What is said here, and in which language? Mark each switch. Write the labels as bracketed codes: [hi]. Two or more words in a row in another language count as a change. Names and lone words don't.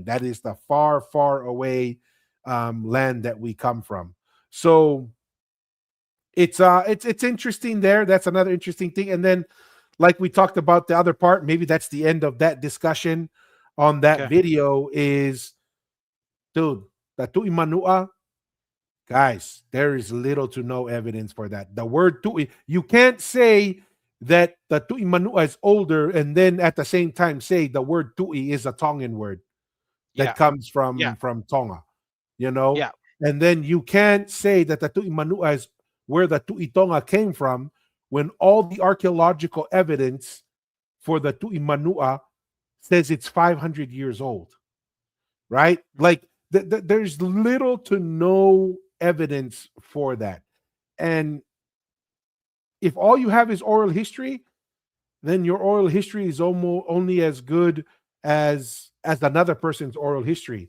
[en] That is the far, far away land that we come from. So it's interesting there. That's another interesting thing. And then like we talked about the other part, maybe that's the end of that discussion on that Okay. video is, dude, the tu'i manua, guys, there is little to no evidence for that. The word tu'i, you can't say that the tu'i manua is older and then at the same time say the word tu'i is a Tongan word that Yeah. comes Yeah. from Tonga, you know? Yeah. And then you can't say that the tu'i manua is where the tu'i Tonga came from when all the archaeological evidence for the tu'i manua says it's 500 years old, right? Like there's little to no evidence for that. And if all you have is oral history, then your oral history is almost only as good as another person's oral history.